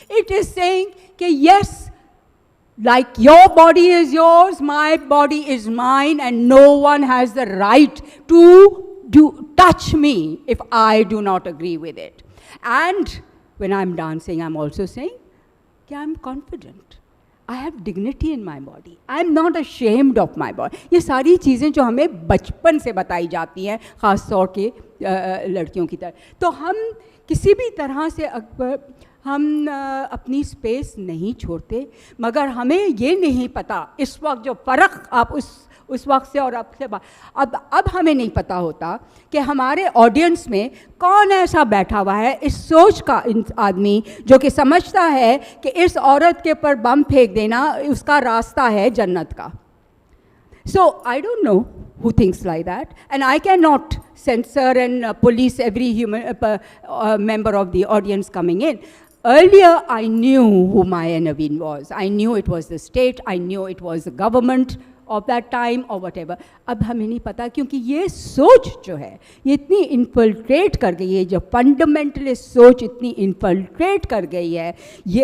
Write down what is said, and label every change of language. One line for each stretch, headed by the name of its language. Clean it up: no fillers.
English: It is saying
Hindi: कि
English: yes, like your body is yours, my body is mine, and no one has the right to touch me if I do not agree with it. And when I'm dancing, I'm also saying that I'm confident. I have dignity in my body. I'm not ashamed of my body.
Hindi: ये सारी चीज़ें जो हमें बचपन से बताई जाती हैं, ख़ास तौर के लड़कियों की तरह, तो हम किसी भी तरह से हम अपनी स्पेस नहीं छोड़ते. मगर हमें ये नहीं पता इस वक्त जो फ़र्क आप उस वक्त से और अब से अब हमें नहीं पता होता कि हमारे ऑडियंस में कौन ऐसा बैठा हुआ है, इस सोच का आदमी जो कि समझता है कि इस औरत के ऊपर बम फेंक देना उसका रास्ता है जन्नत का.
English: So I don't know who thinks like that, and I cannot censor and police every human member of the audience coming in. Earlier, I knew who Maya Naveen was. I knew it was the state. I knew it was the government of that time or whatever.
Hindi: अब हमें नहीं पता, क्योंकि ये सोच जो है ये इतनी इन्फिल्ट्रेट कर गई है, जो फंडामेंटलिस्ट सोच इतनी इन्फिल्ट्रेट कर गई है ये.